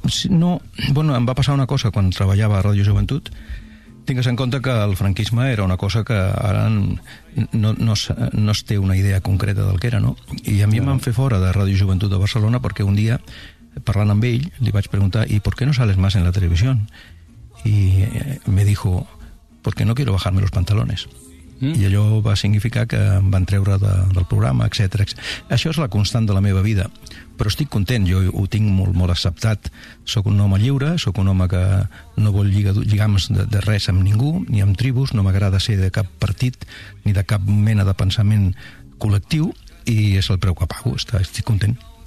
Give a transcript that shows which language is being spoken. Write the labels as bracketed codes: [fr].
[ca] No, bueno, em va passar una cosa quan treballava a Ràdio Joventut. Tingues en compte que el franquisme era una cosa que ara no es té una idea concreta del que era, no? I a mi em van fer fora de Ràdio Joventut de Barcelona perquè un dia, parlant amb ell, li vaig preguntar: [es] ¿y por qué no sales más en la televisió? I me dijo: porque no quiero bajarme los pantalones. [ca] I allò va significar que em van treure del programa, etc. Això és la constant de la meva vida, però estic content, jo ho tinc molt, molt acceptat. Sóc un home lliure, sóc un home que no vol lligams de res amb ningú, ni amb tribus, no m'agrada ser de cap partit ni de cap mena de pensament col·lectiu, i és el preu que pago, estic content.